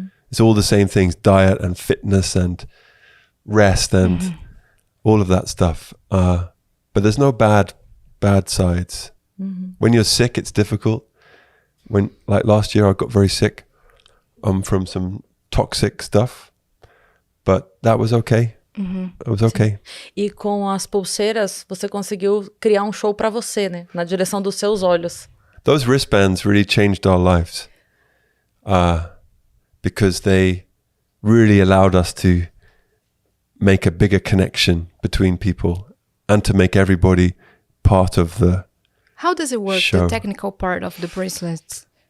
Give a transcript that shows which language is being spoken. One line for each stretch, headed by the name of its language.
English: It's all the same things: diet and fitness and rest and all of that stuff. But there's no bad sides. When you're sick, it's difficult. Like last year, I got very sick from some toxic stuff, but that was okay. It was okay.
Portuguese: E com as pulseiras, você conseguiu criar um show para você, né? Na direção dos seus olhos.
English: Those wristbands really changed our lives because they really allowed us to make a bigger connection between people and to make everybody part of the How does it work, show. the technical part of the bracelets?